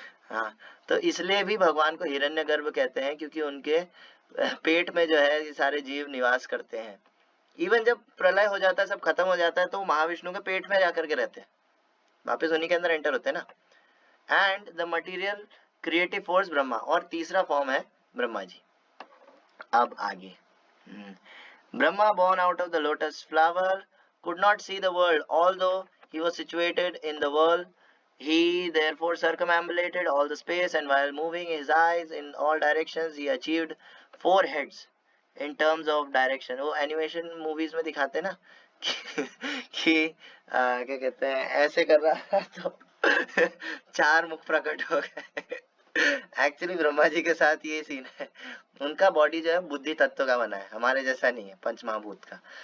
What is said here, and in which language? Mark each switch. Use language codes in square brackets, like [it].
[hi] हाँ, तो इसलिए भी भगवान को हिरण्यगर्भ कहते हैं, क्योंकि उनके पेट में जो है ये सारे जीव निवास करते हैं. इवन जब प्रलय हो जाता है, सब खत्म हो जाता है, तो महाविष्णु के पेट में जाकर के रहते हैं, वापस उन्हीं के अंदर एंटर होते हैं ना. [en] and the material creative force Brahma, [hi] और तीसरा फॉर्म है ब्रह्मा जी. अब आगे [en] Brahma, born out of the lotus flower, could not see the world, although he was situated in the world. He therefore circumambulated all the space, and while moving his eyes in all directions, he achieved 4 heads in terms of direction. [hi] वो animation movies में दिखाते हैं ना कि क्या कहते हैं, ऐसे कर रहा है तो 4 मुख प्रकट हो गए. एक्चुअली ब्रह्मा जी के साथ ये सीन है. उनका बॉडी जो है बुद्धि तत्व का बना है, हमारे जैसा नहीं है पंच महाभूत का.